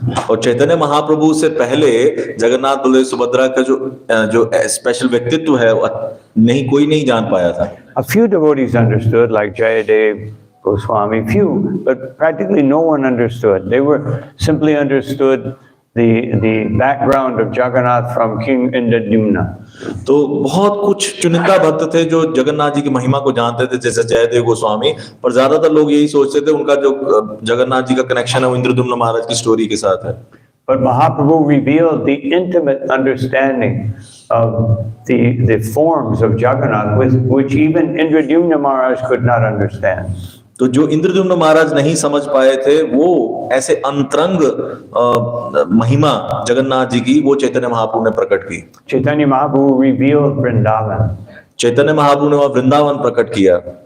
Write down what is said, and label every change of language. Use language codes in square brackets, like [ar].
[hi] और चैतन्य महाप्रभु से पहले जगन्नाथ, बलदेव, सुभद्रा का जो स्पेशल व्यक्तित्व है कोई नहीं जान पाया था। [en] A few devotees understood, like Jayadev, Goswami, few, but practically no one understood. They were simply understood the background of Jagannath from King Indradumna. [hi] तो बहुत कुछ चुनिंदा भक्त थे जो जगन्नाथ जी की महिमा को जानते थे, जैसे जयदेव गोस्वामी, पर ज्यादातर लोग यही सोचते थे उनका जो जगन्नाथ जी का कनेक्शन है वो इंद्रदुम्न महाराज की स्टोरी के साथ है। [en] But Mahaprabhu revealed the intimate understanding of the forms of Jagannath, which even Indradumna Maharaj could not understand. [hi] तो जो इंद्रद्युम्न महाराज नहीं समझ पाए थे, वो ऐसे अंतरंग महिमा जगन्नाथ जी की वो चैतन्य महाप्रभु ने प्रकट की। [en] Chaitanya Mahaprabhu revealed Vrindavan. [hi] Chaitanya Mahaprabhu ने वह वृंदावन प्रकट किया।